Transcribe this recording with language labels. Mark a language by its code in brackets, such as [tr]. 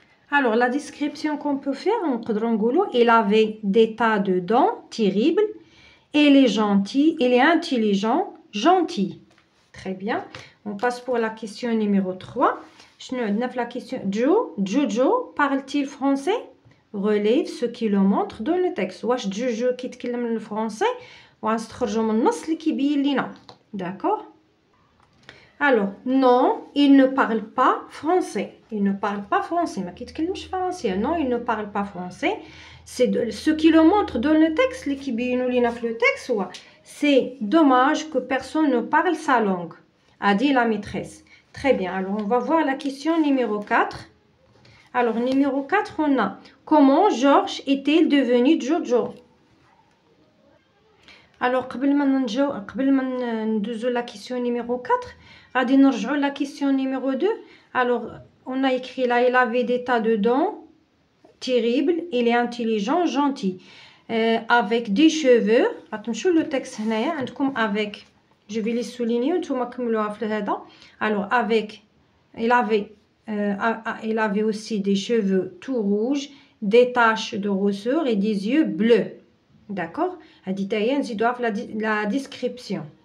[fr] Alors, la description qu'on peut faire, il avait des tas de dents terribles. Il est gentil, il est intelligent, gentil. Très bien. On passe pour la question numéro 3. La question Jojo parle-t-il français? Relève ce qui le montre dans le texte. [ar] واش Jojo كيتكلم الفرنسي وغنستخرجوا من النص اللي كيبين لينا. [fr] D'accord? Alors non, il ne parle pas français. Il ne parle pas français. [ar] ما كيتكلمش فرنسي. [fr] Non, il ne parle pas français. C'est ce qui le montre dans le texte [ar] اللي كيبينوا لينا في le texte هو [fr] c'est dommage que personne ne parle sa langue, a dit la maîtresse. Très bien, alors on va voir la question numéro 4. Alors numéro 4, on a comment Georges est-il devenu Jojo? Alors [ar] قبل ما ندوزو [fr] la question numéro 4 [ar] غادي نرجعوا [fr] la question numéro 2. Alors on a écrit là il avait des tas de dents terribles, il est intelligent, gentil. Avec des cheveux, attention le texte [ar] هنايا عندكم [fr] avec, je vais les souligner [ar] نتوما كملوها في هذا. [fr] Alors avec, il avait aussi des cheveux tout rouges, des taches de rousseur et des yeux bleus. D'accord? [ar] هذه تاهي نزيدوها في [fr] la description.